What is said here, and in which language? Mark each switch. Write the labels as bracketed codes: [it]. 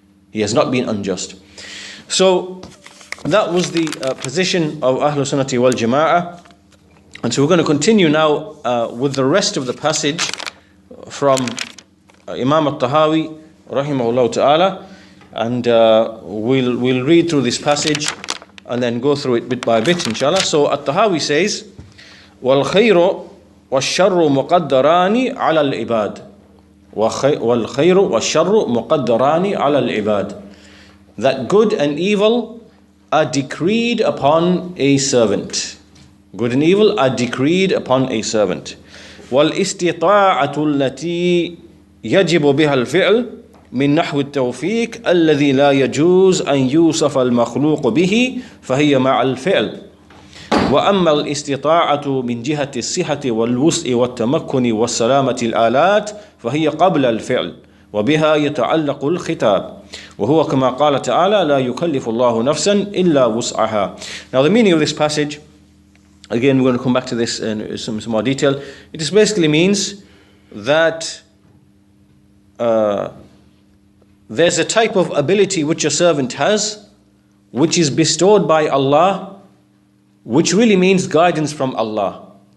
[en] He has not been unjust. So that was the position of Ahlul Sunnati wal Jama'ah. And so we're going to continue now with the rest of the passage from Imam al-Tahawi rahimahullah ta'ala, and we'll read through this passage and then go through it bit by bit, inshallah. So al-Tahawi says, [ar] وَالْخَيْرُ وَالشَّرُّ مُقَدَّرَانِ عَلَى الْعِبَادِ وَالْخَيْرُ وَالشَّرُّ مُقَدَّرَانِ عَلَى الْعِبَادِ. [en] That good and evil are decreed upon a servant. Good and evil are decreed upon a servant. [ar] وَالْإِسْتِطَاعَةُ الَّتِي يَجِبُ بِهَا الْفِعْلِ من نحو التوفيق الذي لا يجوز أن يوصف المخلوق به فهي مع الفعل. وأما الاستطاعة من جهة الصحة والوسع والتمكن والسلامة الآلات فهي قبل الفعل وبها يتعلق الخطاب وهو كما قال تعالى لا يكلف الله نفسا إلا وسعها. [en] Now the meaning of this passage, again we're going to come back to this in some more detail. It just basically means that there's a type of ability which a servant has, which is bestowed by Allah, which really means guidance from Allah.